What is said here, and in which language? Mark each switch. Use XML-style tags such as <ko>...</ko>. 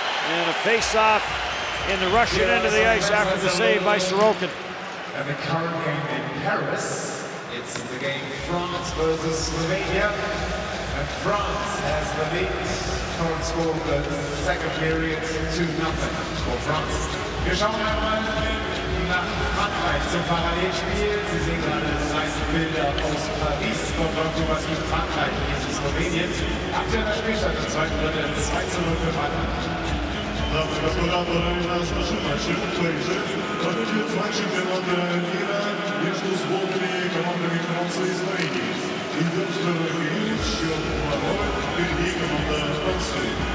<en>And a face-off in the Russian end of the ice after the save by Sorokin. And the current game in Paris, it's the game France versus Slovenia. And France has the lead. Current score the second period 2-0 for France.</en> <de>Wir schauen einmal nach Frankreich zum Parallelspiel. Sie sehen gerade die meisten Bilder aus Paris. Dort läuft was in Frankreich gegen Slowenien. Aktueller Spielstand im zweiten Drittel 2-0 für Frankreich.</de> <ru>Дамы и господа, второй раз нашим матчем в Париже проходит матч чемпионата мира между сборными командами Франции и Словении. Идет второй период, счет 2-0, впереди команда Франции.</ru>